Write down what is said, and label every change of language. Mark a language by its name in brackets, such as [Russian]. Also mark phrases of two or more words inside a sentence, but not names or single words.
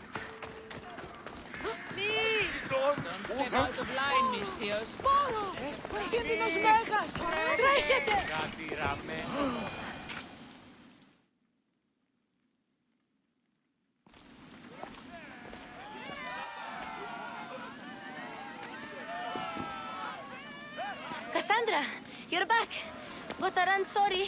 [English] Step out of line, Mistios. [Greek] Κίνδυνος μέγας! Τρέχετε! [English] Kassandra, you're back. Gotta run, sorry.